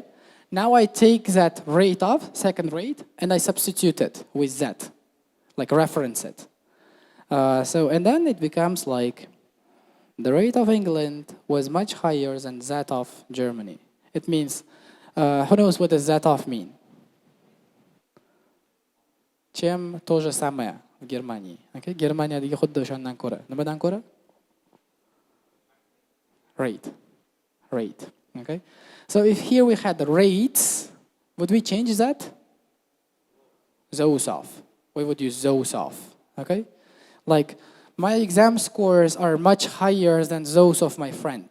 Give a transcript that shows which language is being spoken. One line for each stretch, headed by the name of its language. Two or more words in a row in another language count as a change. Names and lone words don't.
English: Now I take that rate of, second rate, and I substitute it with that, like reference it. And then it becomes like, the rate of England was much higher than that of Germany. It means, who knows what does that of mean?
Russian: Чем то же самое в Германии.
English: Okay?
Uzbek: Германиядagi xuddi o'shandan ko'ra. Nimadan ko'ra?
English: Rate. Rate. Okay? So if here we had the rates, would we change that? Those of. We would use those of. Okay? Like, my exam scores are much higher than those of my friend.